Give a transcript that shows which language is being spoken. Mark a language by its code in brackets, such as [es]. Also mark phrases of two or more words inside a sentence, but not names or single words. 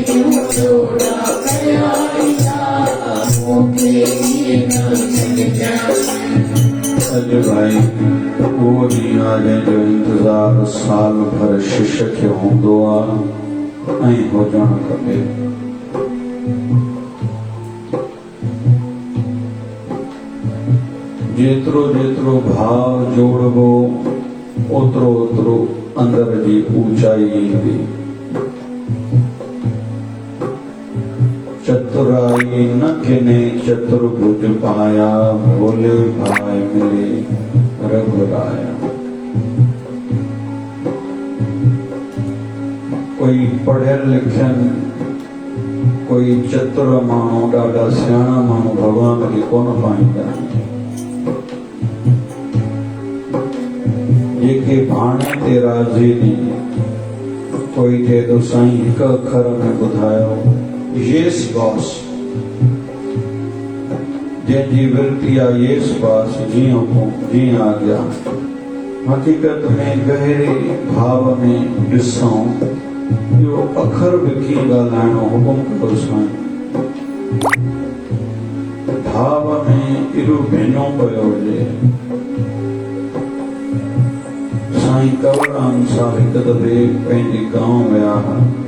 [sd] लोड़ा पया ईदा ऊंचे कीन अज भाई वो ॾींहुं आहे जो इंतज़ार साल भर शिष्य खे हूंदो आहे ऐं हुजणु खपे। जेतिरो जेतिरो भाव जोड़बो ओतिरो ओतिरो अंदर जी ऊंचाई ईंदी। चतुराई न किने चतुर्भुज पाया, भोले भाई मिले रघुराया। कोई पढ़ियल लिखियल कोई चतुर माण्हू ॾाढा सियाणा माण्हू भॻवान खे कोन पाईंदा। जेके भाणे ते राज़ी नी। कोई चए थो साईं हिकु अखर में ॿुधायो, [en] yes boss. [sd] जंहिंजी विरती आहे [en] yes boss, [sd] जीअं हुकुम जीअं आज्ञा। हकीकत में गहरे भाव में ॾिसूं इहो अखर बि कीअं ॻाल्हाइणो, हुकुम कयो साईं। भाव में एॾो भेनो पियो हुजे। साईं कंवरराम साहिब हिकु दफ़े पंहिंजे गांव विया हुआ।